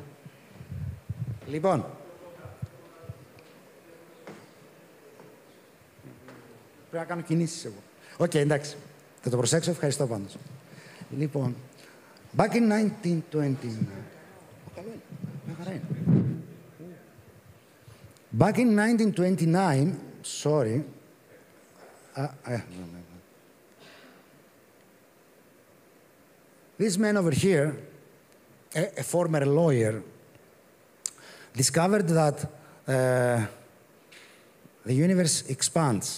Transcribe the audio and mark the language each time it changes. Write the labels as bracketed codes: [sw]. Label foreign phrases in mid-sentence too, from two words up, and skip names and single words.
[el] Λοιπόν. Πρέπει να κάνω κινήσεις εγώ. Οκ, εντάξει. Θα το προσέξω, ευχαριστώ πάντως. [en] Λοιπόν, back in 1920... [el] Καλό είναι, μια χαρά είναι. [en] Back in 1929, sorry, this man over here, a former lawyer, discovered that the universe expands.